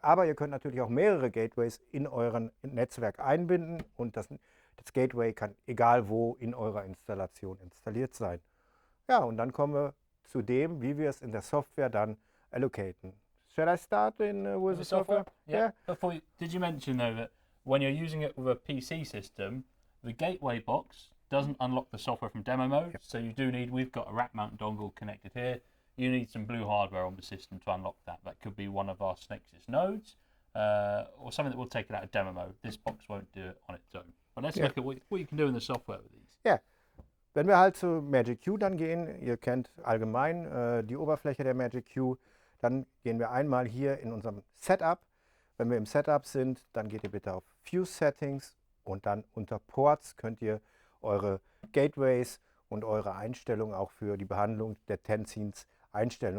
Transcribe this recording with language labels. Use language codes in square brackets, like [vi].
[de] Aber ihr könnt natürlich auch mehrere Gateways in euren Netzwerk einbinden und das Gateway kann egal wo in eurer Installation installiert sein. Ja, und dann kommen wir zu dem, wie wir es in der Software dann allocaten. [en] Shall I start with the software? Yeah. Did you mention though that when you're using it with a PC system, the gateway box doesn't unlock the software from demo mode, so we've got a rack mount dongle connected here. You need some blue hardware on the system to unlock that. That could be one of our Snexus nodes, or something that will take it out of demo mode. This box won't do it on its own. But let's look at what you can do in the software with these. [de] Ja, wenn wir halt zu MagicQ dann gehen, ihr kennt allgemein die Oberfläche der MagicQ, dann gehen wir einmal hier in unserem Setup. Wenn wir im Setup sind, dann geht ihr bitte auf Fuse Settings und dann unter Ports könnt ihr eure Gateways und eure Einstellungen auch für die Behandlung der 10Scenes einstellen.